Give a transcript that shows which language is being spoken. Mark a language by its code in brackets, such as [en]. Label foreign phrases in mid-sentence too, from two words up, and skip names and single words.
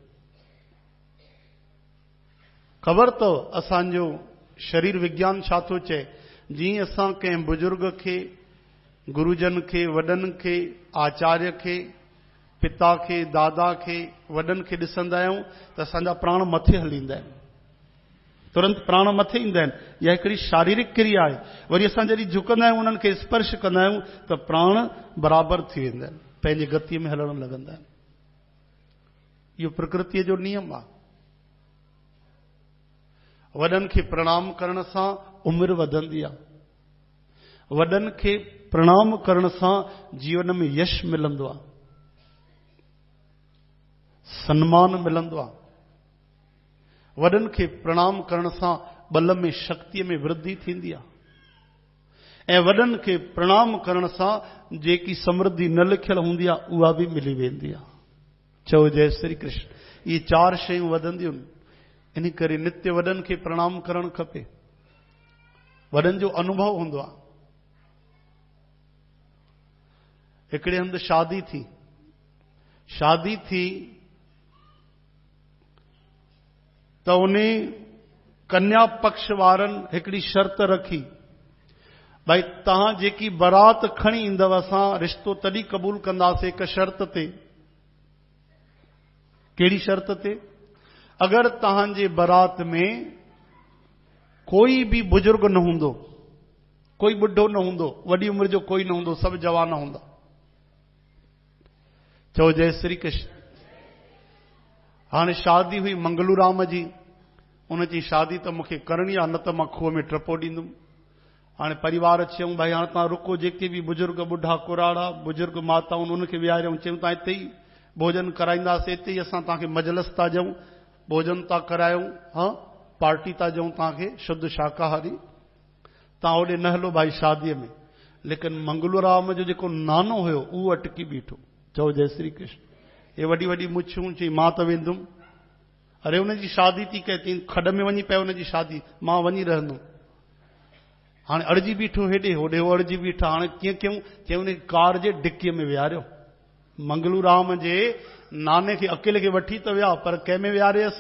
[sd] ख़बर अथव असांजो शरीर विज्ञान छा थो चए? जीअं असां कंहिं बुजुर्ग खे, गुरुजन खे, वॾनि खे, आचार्य खे, पिता खे, दादा खे, वॾनि खे ॾिसंदा आहियूं त असांजा प्राण मथे हलींदा आहिनि, तुरंत प्राण मथे ईंदा आहिनि। इहा हिकिड़ी शारीरिक क्रिया आहे। वरी असां जॾहिं झुकंदा आहियूं, उन्हनि खे स्पर्श कंदा आहियूं त प्राण बराबरि थी वेंदा आहिनि, पंहिंजे गतीअ में हलण लॻंदा आहिनि। इहो प्रकृतिअ जो नियम आहे। वॾनि खे प्रणाम करण सां उमिरि वधंदी आहे। वॾनि खे प्रणाम करण सां जीवन में यश मिलंदो आहे, सम्मान मिलंदो आहे। वॾनि खे प्रणाम करण सां बल में, शक्तिअ में वृद्धि थींदी आहे। ऐं वॾनि खे प्रणाम करण सां जेकी समृद्धि न लिखियल हूंदी आहे उहा बि मिली वेंदी आहे। चओ जय श्री कृष्ण। इहे चार शयूं वधंदियूं आहिनि। इन करे नित्य वॾनि खे प्रणाम करणु खपे। वॾनि जो अनुभव हूंदो आहे। हिकिड़े हंधि शादी थी त उन कन्या पक्ष वारनि हिकिड़ी शर्त रखी, भाई तव्हां जेकी बारात खणी ईंदव असां रिश्तो तॾहिं क़बूल कंदासीं हिक शर्त ते। कहिड़ी शर्त ते? अगर तव्हांजे बारात में कोई भी बुजुर्ग न हूंदो, कोई बुढ़ो न हूंदो, वॾी उमिरि जो कोई न हूंदो, सब जवान हूंदा। चओ जय श्री कृष्ण। हाणे शादी हुई मंगलूराम जी, उन जी शादी त मूंखे करणी आहे, न त मां खूह में टपो ॾींदुमि। हाणे परिवार चयूं भाई हाणे तव्हां रुको, जेके बि बुजुर्ग बुढ़ा कुराड़ा बुजुर्ग माताऊं उनखे विहारियूं, चयूं तव्हां हिते ई भोजन कराईंदासीं, हिते ई असां तव्हांखे मजलस था ॾियूं, भोजन था करायूं, हाँ पार्टी था ॾियूं तव्हांखे शुद्ध शाकाहारी। तव्हां होॾे न हलो भाई शादीअ में। लेकिन मंगलूराम जो जेको नानो हुयो उहो अटकी बीठो। चओ जय श्री कृष्ण। हे वॾी वॾी मुछूं, चई मां त वेंदुमि। अरे उनजी शादी थी कहे, थी खॾ में वञी पियो उनजी शादी, मां वञी रहंदुमि। हाणे अड़जी बीठो हेॾे होॾे, हो अड़जी बीठा। हाणे कीअं कयूं? चयूं उन कार जे डिकीअ में विहारियो। मंगलूराम जे नाने खे अकेले खे वठी त विया, पर कंहिंमें विहारियसि?